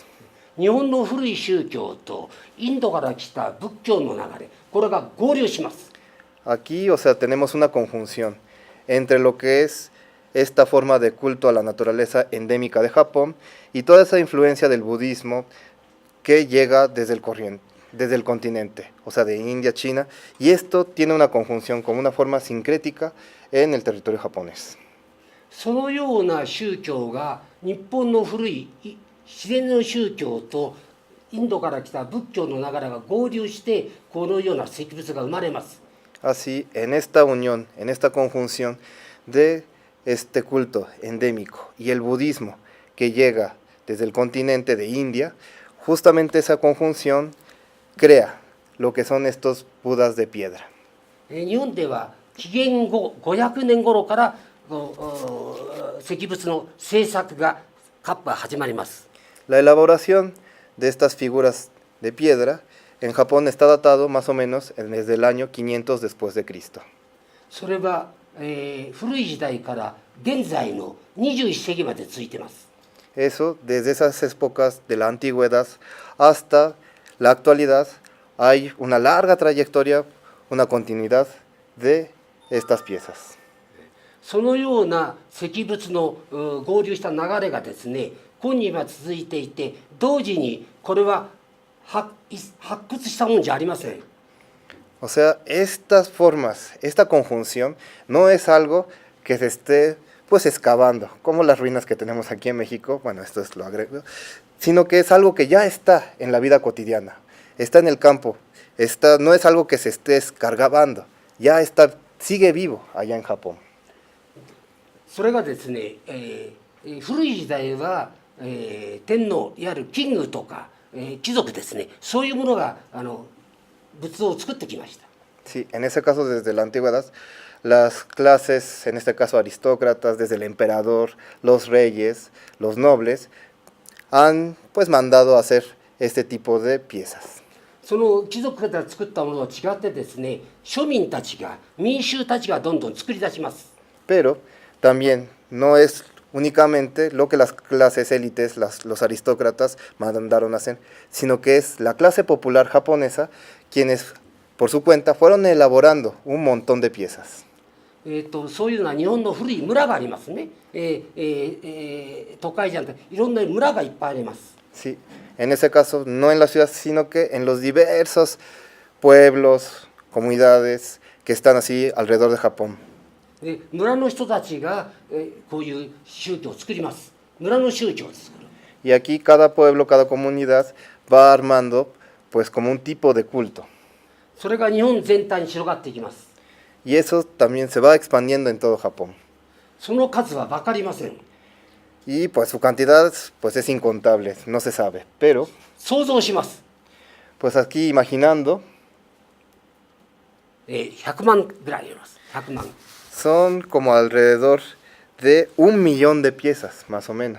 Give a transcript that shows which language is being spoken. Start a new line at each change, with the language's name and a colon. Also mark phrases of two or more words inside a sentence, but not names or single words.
Japanese: 日本の古い宗教とインドから来た仏教の流れ、これが合流します。
Spanish: Aquí, o sea, tenemos una conjunción entre lo que es esta forma de culto a la naturaleza endémica de Japón y toda esa influencia del budismo que llega desde el continente, o sea, de India, China, y esto tiene una conjunción con una forma sincrética en el territorio japonés.
Japanese: そのような宗教が日本の古い自然の宗教とインドから来た仏教の流れが合流してこのような石仏が生まれます。
Spanish: Así, en esta unión, en esta conjunción de este culto endémico y el budismo que llega desde el continente de India, justamente esa conjunción crea lo que son estos budas de piedra.
Japanese: 日本では紀元後500年頃から石仏の制作が始まります。
Spanish: La elaboración de estas figuras de piedra en Japón está datado más o menos desde el año 500 después de Cristo.
Japanese: それは、古い時代から現在の21世紀まで続いています。
Spanish: Eso, desde esas épocas de la antigüedad hasta la actualidad, hay una larga trayectoria, una continuidad de estas piezas.
Japanese: そのような石仏の合流した流れがですね、今日は続いていて、同時にこれは発掘したもんじゃありません。
Spanish: O sea, estas formas, esta conjunción no es algo que se esté pues excavando, como las ruinas que tenemos aquí en México, bueno, esto es lo agrego, sino que es algo que ya está en la vida cotidiana, está en el campo, no es algo que se esté escargando, ya está, sigue vivo allá en Japón.
Japanese: それがですね、古い時代は、天皇いわゆるキングとか、貴族ですね、そういうものが仏像を作ってきました。
Spanish: Sí, en ese caso desde la antigüedad, las clases, en este caso aristócratas, desde el emperador, los reyes, los nobles, han pues mandado a hacer este tipo de piezas.
Japanese: その貴族から作ったものと違ってですね、庶民たちが民衆たちがどんどん作り出します。
Spanish: Pero también no es únicamente lo que las clases élites, los aristócratas mandaron a hacer, sino que es la clase popular japonesa quienes por su cuenta fueron elaborando un montón de piezas.
Japanese: そういうのは日本の古い村がありますね。都会じゃなくていろんな村がいっぱいあります。
Spanish: Sí, en ese caso no en la ciudad, sino que en los diversos pueblos, comunidades que están así alrededor de Japón.
Japanese: で村の人たちが、こういう宗教を作ります。村の宗教を作る。
Spanish: Y aquí cada pueblo, cada comunidad va armando pues como un tipo de culto.
Japanese: それが日本全体に広がっていきます。
Spanish: Y eso también se va expandiendo en todo Japón.
Japanese: その数は分かりません。
Spanish: Y pues su cantidad pues es incontable, no se sabe. Pero
Japanese: 想像します。
Spanish: pues aquí imaginando,
Japanese: 100 万ぐらいあります。100万。
Spanish: son como alrededor de 1 millón de piezas, más o menos.